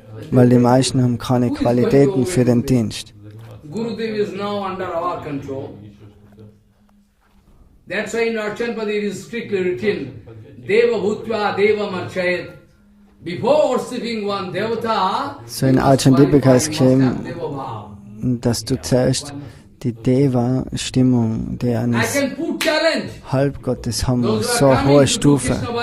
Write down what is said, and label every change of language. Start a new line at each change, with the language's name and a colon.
German: Weil die meisten haben keine Qualitäten für den Dienst.
English: Gurudev is now under our control. That's why in Archan Paddhati it is strictly written, Deva Bhutva Deva Marchayat. Before worshipping one Devata,
German: so in Archan Dipika ist geschrieben, dass du zuerst die Deva-Stimmung, die eines Halbgottes haben, so hohe Stufe.